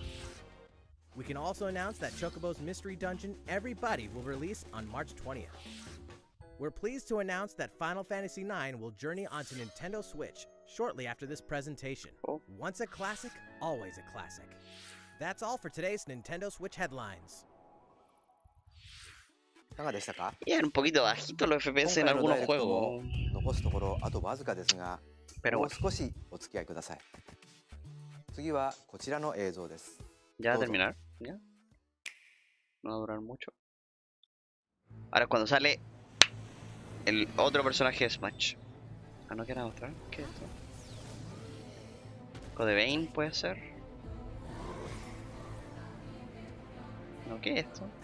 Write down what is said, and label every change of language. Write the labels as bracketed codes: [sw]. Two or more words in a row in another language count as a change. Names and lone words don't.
[en] We can also announce that Chocobo's Mystery Dungeon Everybody will release on March 20th. We're pleased to announce that Final Fantasy IX will journey onto Nintendo Switch shortly after this presentation. Oh. Once a classic, always a classic. That's all for today's Nintendo Switch headlines. [ja] いかがでしたか？ [es] Y eran un poquito bajitos los [ja] 今 [es] FPS [ja] 回 [es] en [ja] のダ [es] algunos [ja] イレクト [es] juegos. [ja] も残すところあとわずかですが、 [es] Pero [ja] もう [es] bueno. [ja] 少しお付き合いください。 次はこちらの映像です。 [es] Ya va a Todo. terminar. Ya. No va a durar mucho. Ahora es cuando sale el otro personaje de Smash. Ah, no quiero mostrar. ¿Qué es esto? Code Vein puede ser. No, ¿qué es esto?